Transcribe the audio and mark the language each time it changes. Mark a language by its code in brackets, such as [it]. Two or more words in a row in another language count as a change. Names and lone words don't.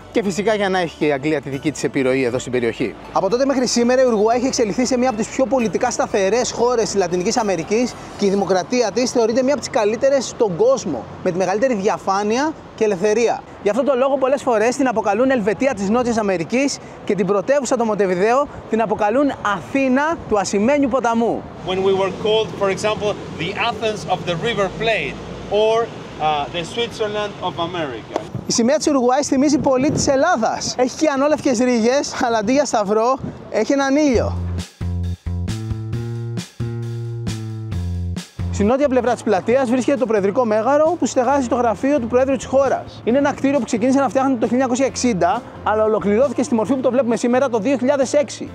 [el] Και φυσικά για να έχει και η Αγγλία τη δική της επιρροή εδώ στην περιοχή. Από τότε μέχρι σήμερα η Ουρουγουάη έχει εξελιχθεί σε μία από τις πιο πολιτικά σταθερές χώρες της Λατινικής Αμερικής και η δημοκρατία της θεωρείται μία από τις καλύτερες στον κόσμο, με τη μεγαλύτερη διαφάνεια και ελευθερία. Γι' αυτό το λόγο πολλές φορές την αποκαλούν Ελβετία της Νότιας Αμερικής και την πρωτεύουσα το Μοντεβιδέο την αποκαλούν Αθήνα του ασημένιου ποταμού. [en] When we were called, for example, the Athens of the River Plate or the Switzerland of America. [el] Η σημαία της Ουρουγουάης θυμίζει πολύ της Ελλάδας. Έχει και ανόλευκες ρίγες, αλλά αντί για σταυρό έχει έναν ήλιο. Στην νότια πλευρά της πλατείας βρίσκεται το Προεδρικό Μέγαρο που στεγάζει το γραφείο του Προέδρου της χώρας. Είναι ένα κτίριο που ξεκίνησε να φτιάχνεται το 1960, αλλά ολοκληρώθηκε στη μορφή που το βλέπουμε σήμερα το 2006.